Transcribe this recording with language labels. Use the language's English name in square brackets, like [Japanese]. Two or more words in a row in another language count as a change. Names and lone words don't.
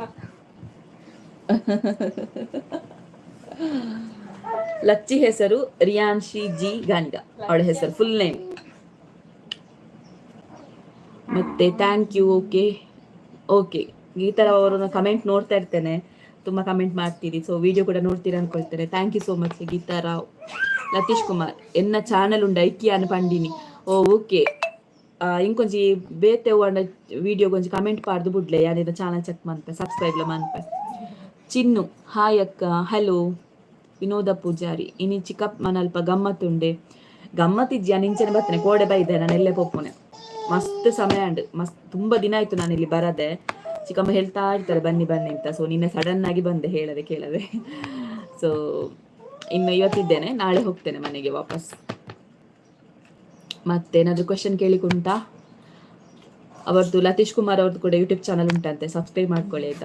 [Kannada] ಲಚ್ಚಿ ಹೆಸರು ರಿಯಾನ್ಶಿ ಜಿ ಗಾನಿಗ, ಅವಳ ಹೆಸರು [English] full name. [Kannada] ಮತ್ತೆ [English] thank you. [Kannada] ಓಕೆ ಈ ಥರ ಅವರನ್ನ ಕಮೆಂಟ್ ನೋಡ್ತಾ ಇರ್ತೇನೆ, ತುಂಬ ಕಮೆಂಟ್ ಮಾಡ್ತೀರಿ, ಸೊ ವಿಡಿಯೋ ಕೂಡ ನೋಡ್ತೀರಾ ಅನ್ಕೊಳ್ತೇನೆ. [English] thank you so much ಗೀತಾರಾವ್. [Tulu] ಲತೀಶ್ ಕುಮಾರ್ ಎನ್ನ ಚಾನಲ್ ಉಂಡ ಐಕಿ ಅನ್ ಪಂಡಿನಿ. ಓಕೆ, ಇಂಕೊಂಜಿ ಬೇತೆ ಅಂಡ ವಿಡಿಯೋ ಕೊಂಚ ಕಮೆಂಟ್ ಪಾಡ್ದು ಬಿಡ್ಲೆ, ಯಾರಿದ ಚಾನಲ್ ಚೆಕ್ ಮನ್ಪೆ, ಸಬ್ಸ್ಕ್ರೈಬ್ಲ ಮನ್ಪೆ. [Kannada] ಚಿನ್ನು ಹಾಯ್ ಅಕ್ಕ, ಹಲೋ. [Tulu] ವಿನೋದ ಪೂಜಾರಿ ಇನಿ ಚಿಕ್ಕಪ್ಪ ಮನಲ್ಪ ಗಮ್ಮತ್ತುಂಡೆ. ಗಮ್ಮತ್ತಿಜ್ಜಿ ನಿಂಚನೆ ಬರ್ತೇನೆ, ಕೋಡೆ ಬೈದೆ ನಾನು ಎಲ್ಲೇ ಪೋಪುನೆ. ಮಸ್ತ್ ಸಮಯ ಉಂಡು, [Kannada] ಮಸ್ತ್ ತುಂಬ ದಿನ ಆಯ್ತು ನಾನು ಇಲ್ಲಿ ಬರದೆ. ಚಿಕ್ಕಮ್ಮ ಹೇಳ್ತಾ ಇರ್ತಾರೆ ಬನ್ನಿ ಅಂತ. ಸೊ ನಿನ್ನೆ ಸಡನ್ ಆಗಿ ಬಂದೆ, ಹೇಳದೆ ಕೇಳದೆ. ಸೊ ಇನ್ನು ಇವತ್ತಿದ್ದೇನೆ, ನಾಳೆ ಹೋಗ್ತೇನೆ ಮನೆಗೆ ವಾಪಸ್. ಮತ್ತೇನಾದ್ರು ಕ್ವೆಶನ್ ಕೇಳಿಕುಂಟಾ? ಅವರದ್ದು ಲತೀಶ್ ಕುಮಾರ್ ಅವ್ರದ್ದು ಕೂಡ ಯೂಟ್ಯೂಬ್ ಚಾನಲ್ ಉಂಟಂತೆ, ಸಬ್ಸ್ಕ್ರೈಬ್ ಮಾಡ್ಕೊಳ್ಳಿ ಆಯ್ತಾ.